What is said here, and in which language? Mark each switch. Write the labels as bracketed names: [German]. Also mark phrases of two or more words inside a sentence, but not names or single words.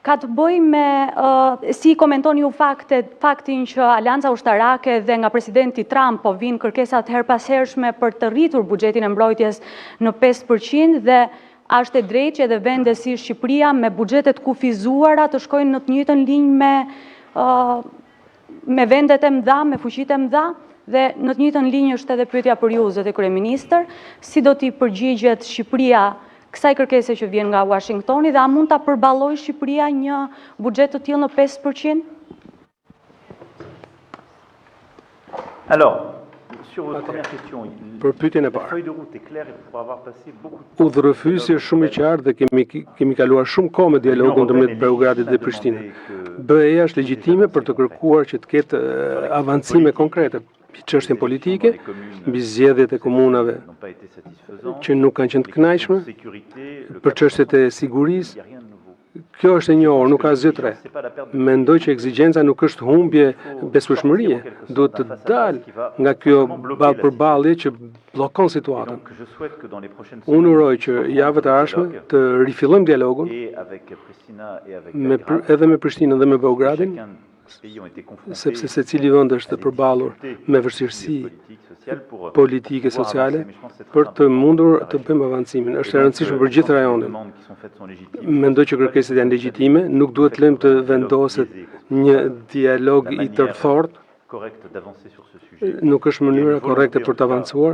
[Albanian] ka të bëjë me si komentoni ju faktin që Alianca Ushtarake dhe nga presidenti Trump po vinë kërkesat her pas hershme për të rritur buxhetin e mbrojtjes në 5% dhe është e drejtë që edhe vende si Shqipëria me buxhetet kufizuara të shkojnë në të njëjtën linjë me vendet e mëdha, me fuqitë e mëdha, dhe në të njëjtën linjë është edhe pyetja për ju, zoti kryeministër, si do t'i përgjigjet Shqipëria kësaj kërkese që vjen nga Washingtoni dhe a mund ta përballojë Shqipëria një buxhet të tillë në 5%? [French] Alors, sur votre première question, [Albanian] Për pyetjen e [French] la [Albanian] parë. [French] feuille de route est claire et pour avoir passé beaucoup de temps. [Albanian] Udhërëfyesi është shumë i qartë dhe kemi kaluar shumë kohë me dialogun ndërmjet Beogradit dhe Prishtinës. BE-ja është legjitime për të kërkuar që të ketë avancime konkrete mbi çështjen politike, mbi zgjedhjet e komunave [French] N'ont pas été satisfaisants. [Albanian] që nuk kanë qenë të kënaqshme, [French] Sécurité, le [Albanian] për çështjet e sigurisë. [French] il n'y a rien de nouveau. [Albanian] Kjo është e njohur, nuk ka asgjë të re. [French] C'est pas la perte de [Albanian] Mendoj që ekzigjenca nuk është humbje besueshmërie, duhet të dalë nga kjo ballpërballje që bllokon [French] Et [Albanian] situatën. [French] donc, je souhaite que dans les prochaines [Albanian] Unë [French] semaines, [Albanian] uroj që javët e ardhshme të rifillojmë dialogun [French] et avec Pristina et avec [Albanian] me, [French] Belgrade, [Albanian] edhe me Prishtinën dhe me Beogradin, [French] chacun des pays ont été confrontés [Albanian] sepse secili vend është përballur me vështirësi politike, sociale, për të mundur të bëjmë avancimin. Është e rëndësishme për gjithë rajonin. Mendoj që kërkesat janë legjitime, nuk duhet lëmë të vendoset një dialog i tërthort, nuk është mënyra korrekte për të avancuar.